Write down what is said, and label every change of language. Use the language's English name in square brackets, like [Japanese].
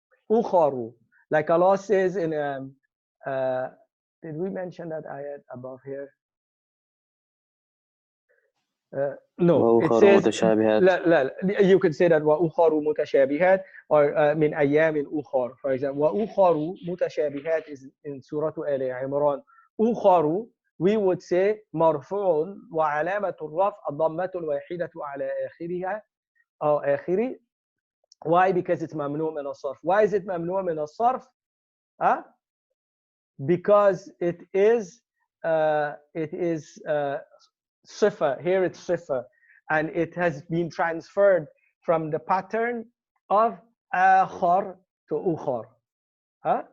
[English] Ukharu. Like Allah says in Did we mention that ayat above here? No, it says you could say that [Arabic] وَأُخَرُ مُتَشَابِهَات [English] or [Arabic] مِنْ أَيَّامٍ أُخَرَ. [English] For example, [Arabic] وَأُخَرُ مُتَشَابِهَات [English] is in Surah Al Imran. [Arabic] أُخَرُ, [English] we would say [Arabic] مرفوع وعلامة الرفع الضمة الواحدة على آخرها أو آخره. [English] Why? Because it's [Arabic] ممنوع من الصرف. [English] Why is it ممنوع من الصرف? Because it is صفة. Here it's صفة, and it has been transferred from the pattern of آخر to أخر.